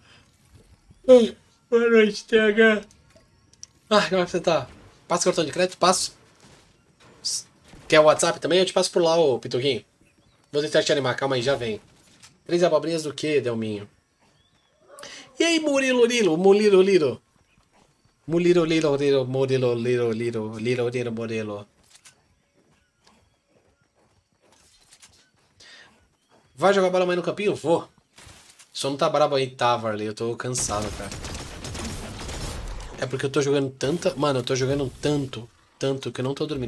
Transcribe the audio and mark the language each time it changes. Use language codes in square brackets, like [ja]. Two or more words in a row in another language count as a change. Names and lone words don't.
[pt] Boa noite, TH. Ah, como é que você tá? Passa o cartão de crédito? Passo. Quer o WhatsApp também? Eu te passo por lá, ô Pituquinho. Vou tentar te animar, calma aí, já vem. 3 abobrinhas do que, Delminho? E aí, Murilo Lilo? Murilo Lilo? Murilo Lilo, Lilo, Murilo Lilo, Lilo, Lilo, Lilo, Murilo. Vai jogar bola amanhã no campinho? Vou. Só não tá brabo aí, tá, Varley. Eu tô cansado, cara. É porque eu tô jogando tanta... Mano, eu tô jogando tanto que eu não tô dormindo.